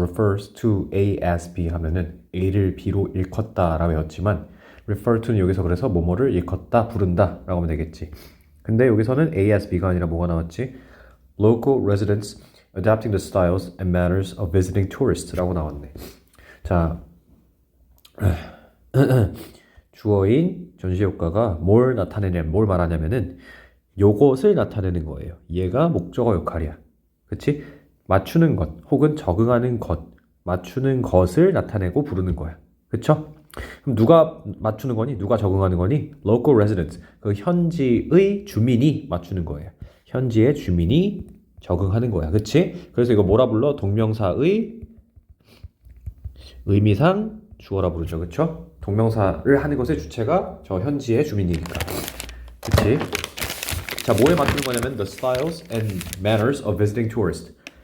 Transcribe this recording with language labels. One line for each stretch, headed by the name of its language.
English: refers to A as B
Korean: 하면은 A를 B로 일컫다 라고 배웠지만
English: refer to
Korean: 는 여기서 그래서 뭐뭐를 일컫다, 부른다 라고 하면 되겠지. 근데 여기서는 A as B가 아니라 뭐가 나왔지?
English: Local residents adapting the styles and manners of visiting tourists
Korean: 라고 나왔네. 자, 주어인 전시효과가 뭘 뭘 말하냐면은 요것을 나타내는 거예요. 얘가 목적어 역할이야. 그치? 맞추는 것 혹은 적응하는 것, 맞추는 것을 나타내고 부르는 거야. 그쵸? 그럼 누가 맞추는 거니? 누가 적응하는 거니?
English: Local residents,
Korean: 그 현지의 주민이 맞추는 거예요. 현지의 주민이 적응하는 거야. 그치? 그래서 이거 뭐라 불러? 동명사의 의미상 주어라 부르죠. 그쵸? 동명사를 하는 것의 주체가 저 현지의 주민이니까. 그치? 자, 뭐에 맞추는 거냐면
English: the styles and manners of visiting tourists.